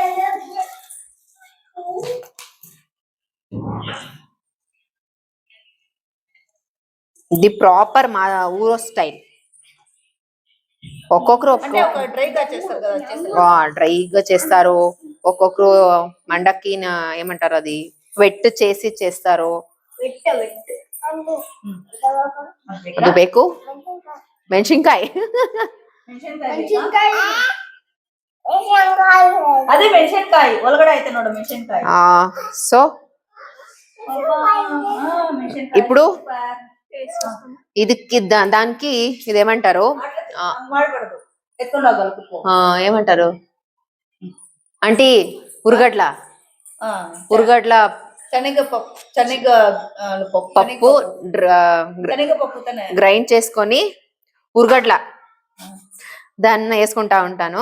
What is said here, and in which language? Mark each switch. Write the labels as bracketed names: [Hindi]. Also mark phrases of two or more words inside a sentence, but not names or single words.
[Telugu] ఇది ప్రాపర్ మా ఊరో స్టైల్. ఒక్కొక్కరు డ్రైగా చేస్తారు, ఒక్కొక్కరు మండకి ఏమంటారు అది వెట్ చేసి చేస్తారు. [Kannada] ಅದು ಬೇಕು ಮೆಣಸಿನ್ಕಾಯಿ. ಅದೇ ಮೆಣಸಿನ್ಕಾಯಿ ಒಳಗಡೆ ಐತೆ ನೋಡು ಮೆಣಸಿನ್ಕಾಯಿ. [Telugu] సో ఇప్పుడు ఇది దానికి ఇదేమంటారు ఏమంటారు అంటే ఉరుగడ్ల పప్పు గ్రైండ్ చేసుకొని ఉరుగడ్ల దాన్ని వేసుకుంటా ఉంటాను.